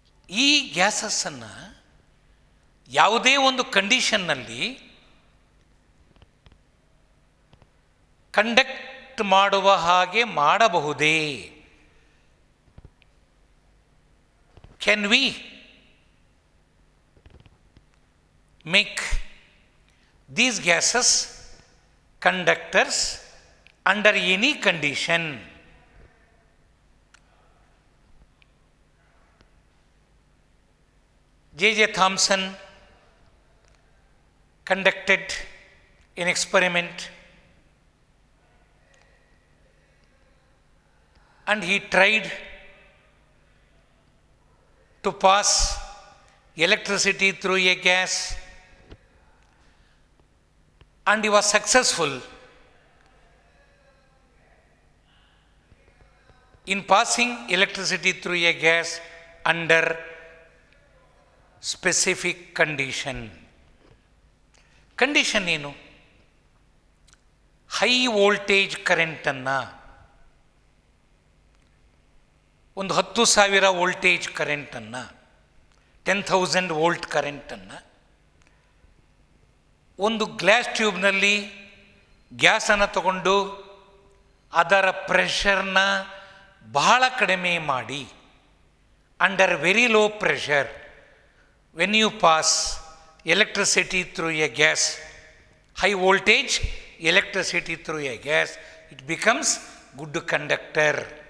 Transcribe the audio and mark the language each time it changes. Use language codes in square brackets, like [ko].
[kn] ಈ ಗ್ಯಾಸಸ್ಸನ್ನು ಯಾವುದೇ ಒಂದು ಕಂಡೀಷನ್ನಲ್ಲಿ ಕಂಡಕ್ಟ್ ಮಾಡುವ ಹಾಗೆ ಮಾಡಬಹುದೇ? [en] Can we make these gases conductors under any condition? J.J. Thomson conducted an experiment and he tried to pass electricity through a gas, and he was successful in passing electricity through a gas under specific condition. [kn] Condition ಏನು? High voltage ಕರೆಂಟನ್ನು, ಒಂದು 10,000 voltage ಕರೆಂಟನ್ನು, 10,000 volt ಕರೆಂಟನ್ನು ಒಂದು glass ಟ್ಯೂಬ್ನಲ್ಲಿ ಗ್ಯಾಸನ್ನು ತಗೊಂಡು ಅದರ ಪ್ರೆಷರ್ನ ಬಹಳ ಕಡಿಮೆ ಮಾಡಿ, [en] Under very low pressure, when you pass electricity through a gas, high voltage electricity through a gas, it becomes good conductor.